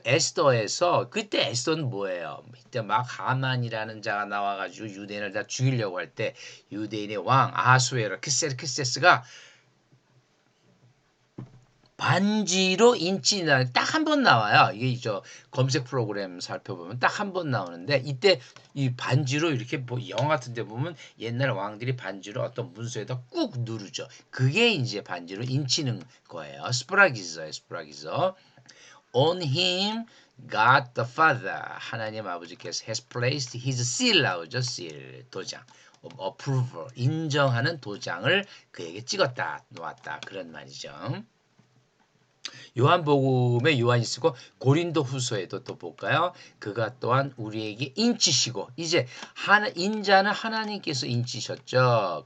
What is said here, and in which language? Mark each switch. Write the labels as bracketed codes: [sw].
[ko] 에스더에서 그때 에스더는 뭐예요? 이때 막 하만이라는 자가 나와가지고 유대인을 다 죽이려고 할 때 유대인의 왕 아하수에로 크세스가 반지로 인치나 딱 한 번 나와요. 이게 저 검색 프로그램 살펴보면 딱 한 번 나오는데 이때 이 반지로 이렇게 뭐 영화 같은 데 보면 옛날 왕들이 반지로 어떤 문서에다 꾹 누르죠. 그게 이제 반지로 인치는 거예요. 스프라기서. [en] On him God the Father [ko] 하나님 아버지께서 [en] has placed his seal [ko] 나오죠. seal 도장. approval 인정하는 도장을 그에게 찍었다 놓았다 그런 말이죠. 요한복음에 요한이 쓰고 고린도 후서에도 또 볼까요? 그가 또한 우리에게 인치시고 이제 인자는 하나님께서 인치셨죠.